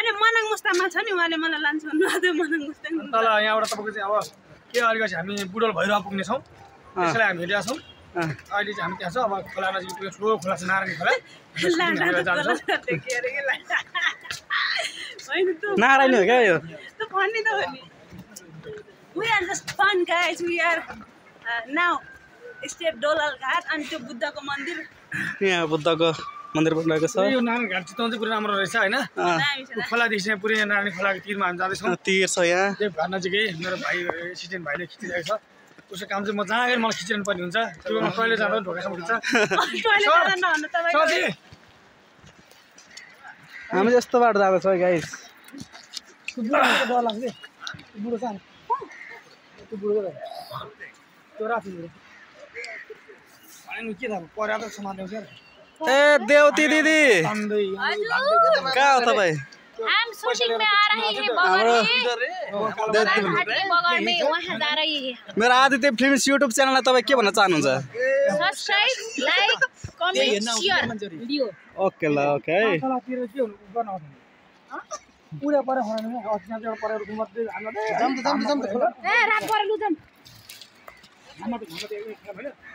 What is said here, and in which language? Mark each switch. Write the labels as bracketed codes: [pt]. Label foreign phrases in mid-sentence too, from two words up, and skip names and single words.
[ne] हैन मनाङ मुस्तामा छ नि, उहाँले मलाई लान्छ भन्नु मनाङ मुस्ताङ। तल यहाँबाट तपाईँको चाहिँ अब के अलिकति हामी बुडोल भैरव पुग्ने छौँ, त्यसैले हामी हिँडेका छौँ। अहिले चाहिँ हामी त्यहाँ छ, अब खोला नजिक पुग्यो, ठुलो खोला छ नारायण खोला। नारायण हो क्या यो? त फनी त हो नि। [en] We are just fun guys. We are now [ne] स्टेट दोलरघाट अनि त्यो बुद्धको मन्दिर। यहाँ बुद्धको मन्दिर बनिरहेको छ। यो नारायण घाट चितवन चाहिँ पुरै राम्रो रहेछ होइन। खोलादेखि चाहिँ पुरै नारायण खोलाको तिरमा हामी जाँदैछौँ। तीर छ यहाँ, त्यो घर नजिकै। मेरो भाइ एसिस्टेन्ट भाइले खिचिरहेको छ, उसको काम चाहिँ म जहाँ गएर मलाई खिचिरहनु पर्ने हुन्छ। त्यो टोइलेट जाँदा पनि ढोकासम्म खिच्छ। हामी यस्तो बाटो जाँदैछौँ गाइस। डर लाग्छ बुढो छ त्यो बुढो त्यो राति के थाहा पर्या त समात्ने छ। ए देवती दिदी कहाँ हो तपाईँ? [hi] हम शूटिंग में आ रहे हैं बगल में वहाँ जा रही है। [ne] मेरो आदित्य फिल्म्स युट्युब च्यानललाई तपाईँ के भन्न चाहनुहुन्छ? [en] Subscribe, like, comment, share video. [ne] ओके ल, ओके। खोलातिर के गर्न आउँछ पुरा परे होइन नि, अचानक परेर मात्रै हाम्रो जम ए रात परे लु जम। हाम्रो त एक हैन